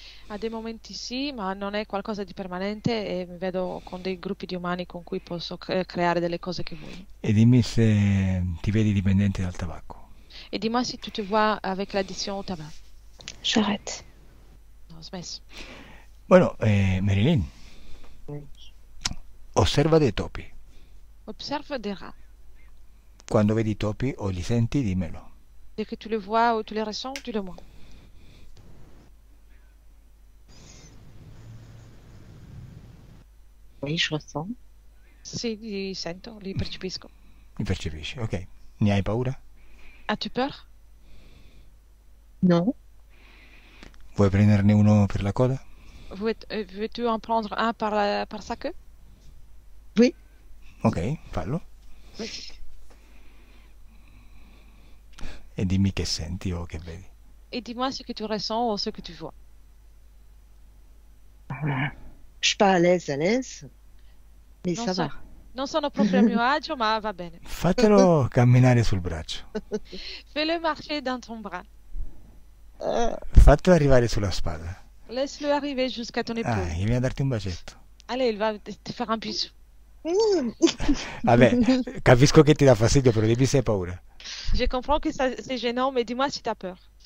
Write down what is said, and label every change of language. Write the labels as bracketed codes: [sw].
[it] a dei momenti sì, ma non è qualcosa di permanente e mi vedo con dei gruppi di umani con cui posso creare delle cose che voglio. E dimmi se ti vedi dipendente dal tabacco. [fr] E dis-moi si tu te vois avec l'addiction au tabac. J'arrête. [it] Non, ho smesso. Bueno, Marilyn, [fr] Oui. [it] osserva dei topi. [fr] Observe des rats. [it] Quando vedi i topi o li senti, dimmelo. [fr] Dès que tu le vois ou tu le ressens, dis-le moi. Oui, je ressens. [it] Sì, li sento, li percepisco. Li percepisci, ok. Ne hai paura? [fr] As-tu peur? Non. [it] Vuoi prenderne uno per la coda? [fr] Veux-tu en prendre un par sa queue? Oui. [it] Ok, fallo. E dimmi che senti o che vedi. [fr] Et dis-moi ce que tu ressens ou ce que tu vois. Je suis pas à l'aise, mais [it] Non [fr] ça so- va. [it] Non sono proprio a mio agio, ma va bene. Fatelo camminare sul braccio. [fr] Fais-le marcher dans ton bras. [it] Fatelo arrivare sulla spalla. [fr] Laisse-le arriver jusqu'à ton épaule. [it] Ah, vieni a darti un bacetto. [fr] Allez, il va te faire un bisou. [it] Vabbè, capisco che ti dà fastidio, però dimmi se hai paura. [fr] Je comprends que c'est gênant, mais dis-moi si t'as peur.